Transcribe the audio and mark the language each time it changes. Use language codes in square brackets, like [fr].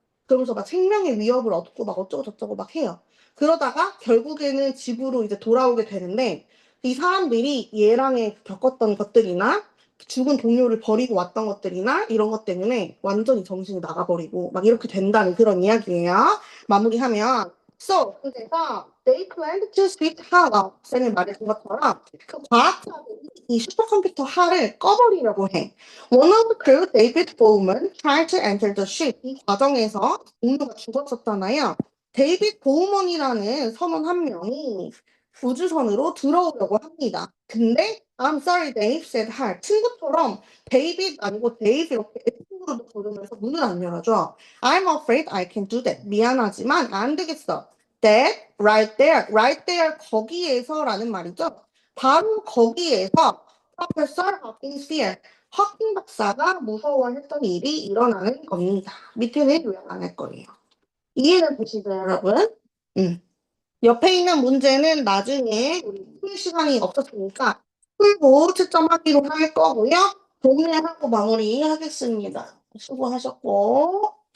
[ko] 그러면서 막 생명의 위협을 얻고 막 어쩌고 저쩌고 막 해요. 그러다가 결국에는 집으로 이제 돌아오게 되는데 이 사람들이 얘랑 겪었던 것들이나 죽은 동료를 버리고 왔던 것들이나 이런 것 때문에 완전히 정신이 나가버리고 막 이렇게 된다는 그런 이야기예요. 마무리하면 [en] So, [ko] 그래서 [en] they planned to switch HAL [ko] 쌤이 말해준 것처럼 그 과학자들이 이 슈퍼컴퓨터 HAL을 꺼버리려고 해. [en] One of the crew, David Bowman, tried to enter the ship. [ko] 이 과정에서 동료가 죽었었잖아요. 데이빗 보우먼이라는 선원 한 명이 우주선으로 들어오려고 합니다. 근데 [en] I'm sorry, Dave said [ko] 할 친구처럼 데이빗 아니고 데이브 이렇게 애칭으로도 부르면서 문을 안 열어줘. [en] I'm afraid I can do that. [ko] 미안하지만 안 되겠어. [en] That right there 거기에서라는 말이죠. [ko] 바로 거기에서 [en] Professor Hawkins fear [ko] 허킹 박사가 무서워했던 일이 일어나는 겁니다. 밑에는 요약 안 할 거예요. 이해는 되시죠, 여러분? 음. 옆에 있는 문제는 나중에 우리 풀 시간이 없었으니까 풀고 채점하기로 할 거고요. 동의하고 마무리하겠습니다. 수고하셨고.